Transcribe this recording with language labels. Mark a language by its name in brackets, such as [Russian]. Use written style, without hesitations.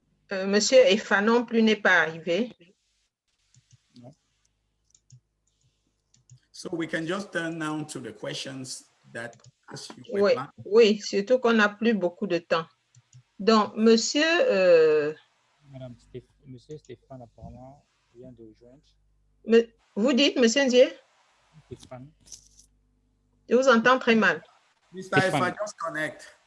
[French] Monsieur Efa non plus n'est pas arrivé. [English] No. So we can just turn now to the questions that ask you. [French] Oui, surtout qu'on n'a plus beaucoup de temps. Donc, monsieur... Monsieur Stéphane apparemment vient de joindre. Vous dites, monsieur Ndié? Stéphane. Je vous entends très mal. [English] Mr. Efa, just connect.